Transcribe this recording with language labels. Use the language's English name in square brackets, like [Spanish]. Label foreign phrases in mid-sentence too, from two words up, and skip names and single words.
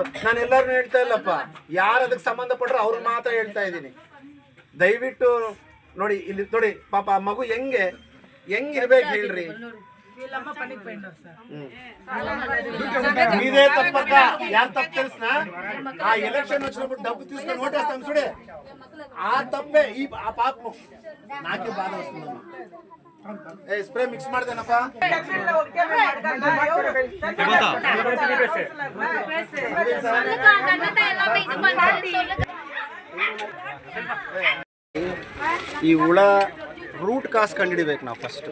[Kannada] ನಾನು ಎಲ್ಲರನ್ನೂ ಹೇಳ್ತಾ ಇಲ್ಲಪ್ಪ, ಯಾರು ಅದಕ್ಕೆ ಸಂಬಂಧಪಟ್ಟರು ಅವ್ರು ಮಾತ್ರ ಹೇಳ್ತಾ ಇದ್ದೀನಿ. ದಯವಿಟ್ಟು ನೋಡಿ, ಇಲ್ಲಿ ನೋಡಿ ಪಾಪ ಆ ಮಗು ಹೆಂಗಿರ್ಬೇಕು ಹೇಳ್ರಿ. ಇದೇ ತಪ್ಪಕ್ಕ, ಯಾರು ತಪ್ಪು ತಿಳಿಸ್ನ? [Telugu] ಆ ಎಲೆಕ್ಷನ್ వచ్చినప్పుడు డబ్బు తీసుకొని ఓటేస్తాం చూడే, ఆ తప్పే ఆ పాపం నాకే బాధ వస్తుందమ్మా. [Kannada] ಸ್ಪ್ರೇ ಮಿಕ್ಸ್ ಮಾಡ್ದೇನಪ್ಪ. ಈ ಹುಳ [English] root cause [Kannada] ಕಂಡುಹಿಡಿಬೇಕು ನಾವು ಫಸ್ಟ್.